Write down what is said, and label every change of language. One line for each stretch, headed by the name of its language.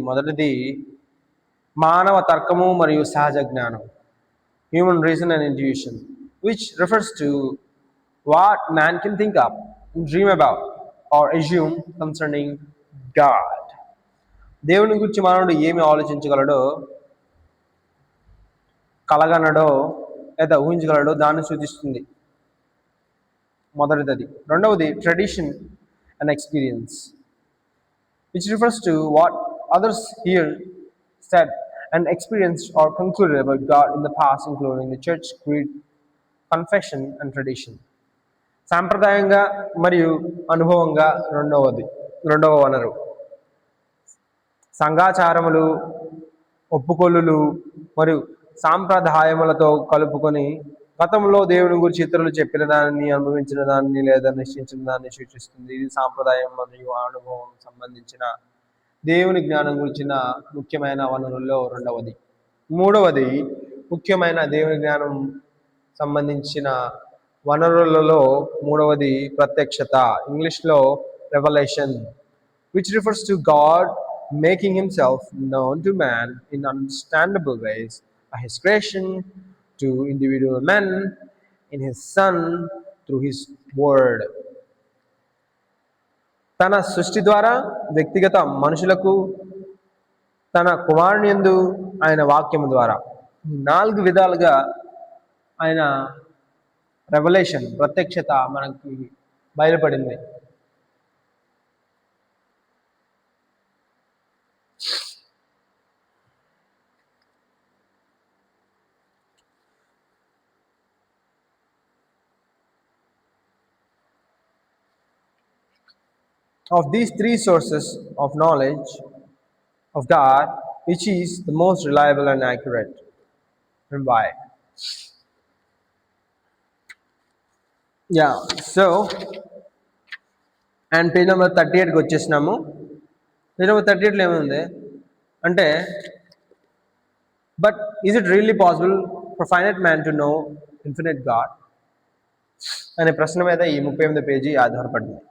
Telugu: మొదటిది మానవ తర్కము మరియు సహజ జ్ఞానం,
English: Human reason and intuition, which refers to what man can think of, dream about or assume concerning God.
Telugu: దేవుని గురించి మానవుడు ఏమి ఆలోచించగలడో, కలగనడో లేదా ఊహించగలడో దాన్ని సూచిస్తుంది. మొదటిది. రెండవది
English: Tradition and experience, which refers to what others hear, said and experienced or concluded about God in the past, including the church creed, confession and tradition.
Telugu: సాంప్రదాయంగా మరియు అనుభవంగా రెండవ వనరు. సంఘాచారములు, ఒప్పుకొలులు మరియు సాంప్రదాయములతో కలుపుకొని గతంలో దేవుని గురించి ఇతరులు చెప్పిన దానిని, అనుభవించిన దానిని లేదా నిశ్చయించిన దాన్ని సూచిస్తుంది. ఇది సాంప్రదాయం మరియు అనుభవం సంబంధించిన దేవుని జ్ఞానం గురించిన ముఖ్యమైన వనరుల్లో రెండవది. మూడవది ముఖ్యమైన దేవుని జ్ఞానం సంబంధించిన వనరులలో ప్రత్యక్షత, ఇంగ్లీష్లో revolution,
English: which refers to God making himself known to man in understandable ways by his creation to individual men in his Son through his word.
Telugu: తన సృష్టి ద్వారా వ్యక్తిగత మనుషులకు, తన కుమారుని యందు ఆయన వాక్యము ద్వారా 4 విధాలుగా ఆయన రెవల్యూషన్ ప్రత్యక్షత మనకి బయలుపడింది.
English: Of these 3 sources of knowledge of God, which is the most reliable and accurate, and why?
Telugu: Yeah, so and page number 38కి వచ్చేసినాము. పేజ్ నెంబర్ 38లో ఏముంది అంటే,
English: but is it really possible for finite man to know infinite God
Telugu: అనే ప్రశ్న మీద ఈ 38వ page ఆధారపడింది.